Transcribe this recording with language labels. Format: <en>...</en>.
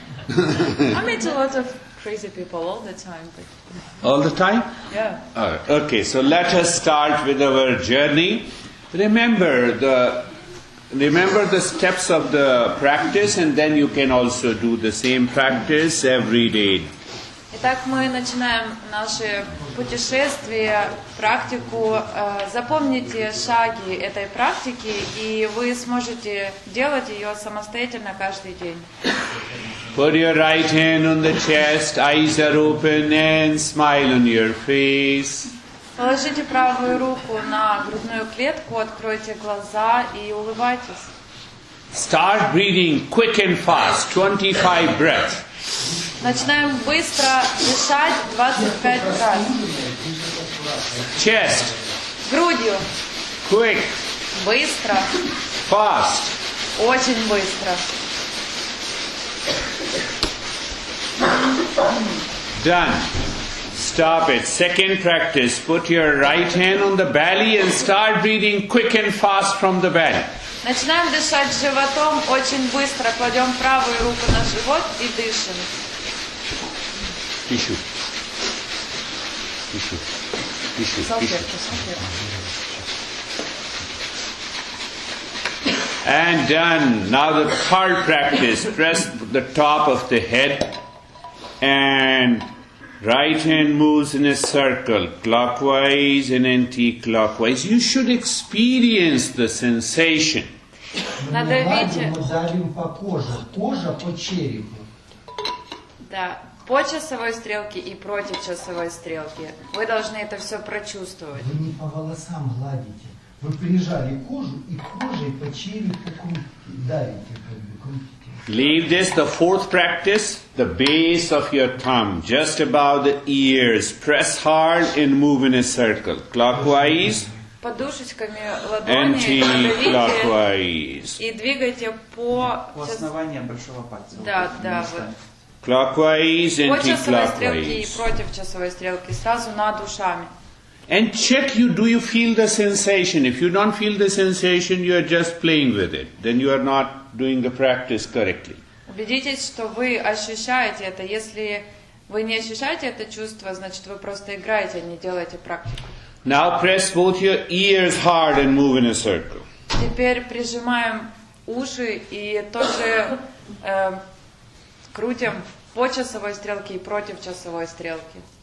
<en>I meet a lot of crazy people all the time. But All the time? yeah. Okay, so let us start with our journey. Remember the steps of the practice, and then you can also do the same practice every day.</en> <ru>Итак, мы начинаем наше путешествие, практику. Запомните шаги этой практики, и вы сможете делать ее самостоятельно каждый день.</ru> <en>Put your right hand on the chest, eyes are open, and smile on your face.</en> <ru>Положите правую руку на грудную клетку, откройте глаза и улыбайтесь.</ru> <en>Start breathing quick and fast, 25 breaths.</en> <ru>Начинаем быстро дышать 25 раз.</ru> <en>Chest,</en> <ru>Грудью.</ru> <en>quick,</en> <ru>Быстро.</ru> <en>fast.</en> <ru>Очень быстро.</ru> <en>Done. Stop it. Second practice. Put your right hand on the belly and start breathing quick and fast from the belly.</en> <ru>Начинаем дышать животом очень быстро. Кладем правую руку на живот и дышим.</ru> <en>Tissue. Tissue. Tissue.</en> <ru>Салфетку, салфетку.</ru> <en>And done. Now the third practice. Press the top of the head and right hand moves in a circle, clockwise and anti-clockwise. You should experience the sensation.</en> <ru>Надавите. Мы давим по коже, кожа по черепу. Да, по часовой стрелке и против часовой стрелки. Вы должны это все прочувствовать. Вы не по волосам гладите. Вы прижали кожу и кожей по черепу давите, крутите.</ru> <en>Leave this, the fourth practice, the base of your thumb, just above the ears. Press hard and move in a circle, clockwise,</en> <ru>Подушечками ладони</ru> <en>anti-clockwise.</en> <ru>и двигайте по... У основания большого пальца. Да, Вот да, место. вот.</ru> <en>Clockwise,</en> <ru>По часовой стрелке и</ru> <en>anti-clockwise.</en> <ru>против часовой стрелки, сразу над ушами.</ru> <en>And check do you feel the sensation? If you don't feel the sensation, you are just playing with it. Then you are not doing the practice correctly.</en> <ru>Убедитесь, что вы ощущаете это. Если вы не ощущаете это чувство, значит вы просто играете, а не делаете практику.</ru> <en>Now press both your ears hard and move in a circle.</en> <ru>Теперь прижимаем уши и тоже крутим по часовой стрелке и против часовой стрелки.</ru>